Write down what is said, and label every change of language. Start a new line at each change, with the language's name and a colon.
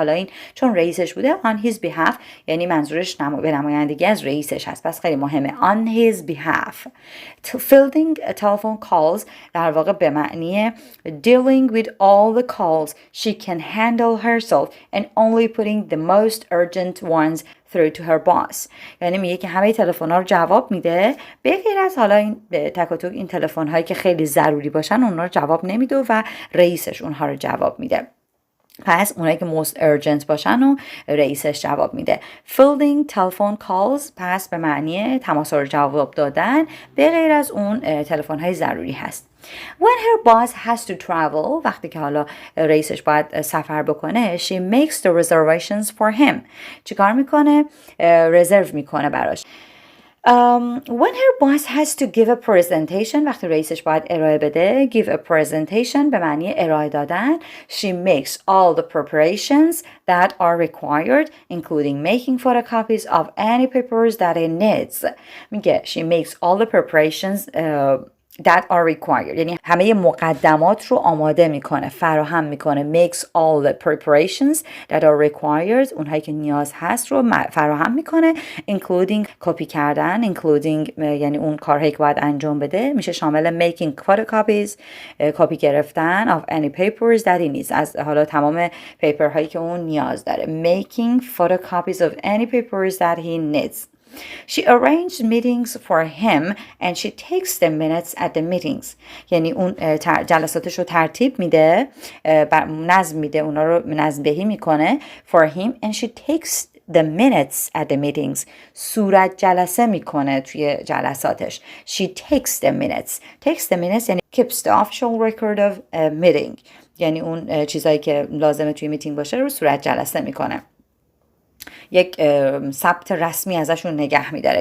Persian: حالا این چون رئیسش بوده
English: on his behalf
Persian: یعنی منظورش به نمایندگی از رئیسش هست، پس خیلی مهمه.
English: On his behalf. Fielding telephone calls
Persian: در واقع به معنی
English: dealing with all the calls she can handle herself and only putting the most urgent ones through to her boss.
Persian: یعنی میگه که همه تلفن‌ها رو جواب میده به غیر از حالا این تک و توک این تلفن‌هایی که خیلی ضروری باشن اونها رو جواب نمیده و رئیسش اونها رو جواب میده. پس اونایی که
English: most urgent
Persian: باشن و رئیسش جواب میده.
English: Fielding telephone calls
Persian: پس به معنی تماس رو جواب دادن به غیر از اون تلفن‌های ضروری هست.
English: When her boss has to travel
Persian: وقتی که حالا رئیسش باید سفر بکنه
English: she makes the reservations for him.
Persian: چیکار میکنه؟ رزرو میکنه براش.
English: When her boss has to give a presentation
Persian: وقتی رئیسش باید ارائه بده
English: give a presentation
Persian: به معنی ارائه دادن
English: she makes all the preparations that are required including making photocopies of any papers that it needs. میگه she makes all the preparations that are required
Persian: یعنی همه مقدمات رو آماده میکنه، فراهم میکنه.
English: makes all the preparations that are required
Persian: اونهایی که نیاز هست رو فراهم میکنه including کپی کردن including یعنی اون کارهایی که باید انجام بده میشه شامل
English: making photocopies
Persian: کپی گرفتن
English: of any papers that he needs
Persian: از حالا تمام پیپر هایی که اون نیاز داره.
English: making photocopies of any papers that he needs. She arranged meetings for him and she takes the minutes at the meetings.
Persian: یعنی اون جلساتش رو ترتیب میده، نظم میده، اونا رو نظم‌دهی میکنه
English: for him and she takes the minutes at the meetings.
Persian: صورت جلسه میکنه توی جلساتش.
English: She takes the minutes. Takes the minutes
Persian: یعنی
English: keeps the official record of a meeting.
Persian: یعنی اون چیزایی که لازمه توی میتینگ باشه رو صورت جلسه میکنه. یک ثبت رسمی ازشون نگه میداره.